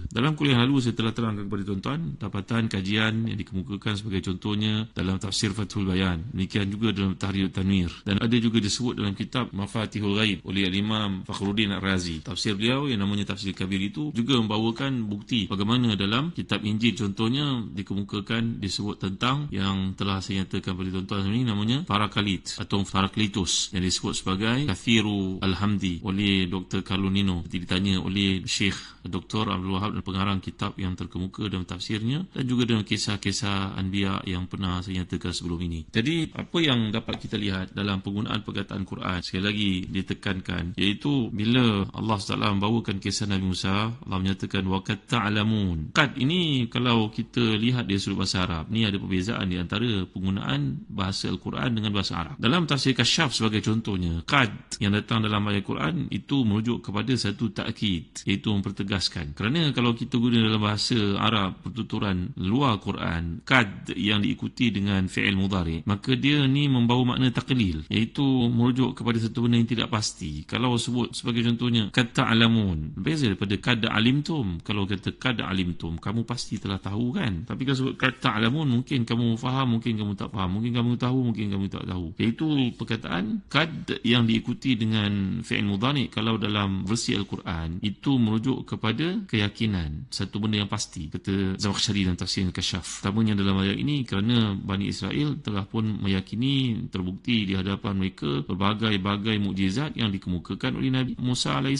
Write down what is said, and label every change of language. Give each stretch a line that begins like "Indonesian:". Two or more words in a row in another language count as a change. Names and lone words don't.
Malay: Dalam kuliah lalu saya telah terangkan kepada tuan-tuan dapatan kajian yang dikemukakan sebagai contohnya dalam tafsir Fathul Bayan, demikian juga dalam Tahrir Tanwir, dan ada juga disebut dalam kitab Mafatihul Ghaib oleh Imam Fakhruddin Ar-Razi. Tafsir beliau yang namanya Tafsir Kabir itu juga membawakan bukti bagaimana dalam kitab Injil contohnya dikemukakan disebut tentang yang telah saya nyatakan pada tuan-tuan ini namanya Parakalit atau Paraklitus yang disebut sebagai
Arabic: كثير الحمد
Malay: oleh Dr. Carlonino. Ditanya oleh Syekh Dr. Abdul Wahab dan pengarang kitab yang terkemuka dalam tafsirnya dan juga dalam kisah-kisah Anbiya yang pernah saya nyatakan sebelum ini. Jadi apa yang dapat kita lihat dalam penggunaan perkataan Quran, sekali lagi ditekankan, iaitu bila Allah SWT membawakan kisah Nabi Musa, Allah menyatakan
Arabic: وقد تعلمون.
Malay: Qad ini kalau kita lihat dari sudut bahasa Arab, ni ada perbezaan di antara penggunaan bahasa Al-Quran dengan bahasa Arab. Dalam tafsir Kasyaf sebagai contohnya, qad yang datang dalam ayat Quran itu merujuk kepada satu ta'kid, iaitu mempertegaskan. Kerana kalau kita guna dalam bahasa Arab pertuturan luar Quran, qad yang diikuti dengan
Arabic: فعل مضارع,
Malay: maka dia ni membawa makna taqlil, iaitu merujuk kepada satu benda yang tidak pasti. Kalau sebut sebagai contohnya
Arabic: قد تعلمون,
Malay: berbeza daripada
Arabic: قد علمتم.
Malay: Kalau kata
Arabic: قد علمتم,
Malay: kamu pasti telah tahu kan. Tapi kalau sebut
Arabic: قد تعلمون,
Malay: mungkin kamu faham, mungkin kamu tak faham, mungkin kamu tahu, mungkin kamu tak tahu. Iaitu perkataan qad yang diikuti dengan
Arabic: فعل مضارع
Malay: kalau dalam versi Al-Quran itu merujuk kepada keyakinan, satu benda yang pasti. Kata Zamakhsyari dalam tafsir Kasyaf, utamanya dalam ayat ini kerana Bani Israel telah pun meyakini, terbukti di hadapan mereka berbagai-bagai mukjizat yang dikemukakan oleh Nabi Musa AS.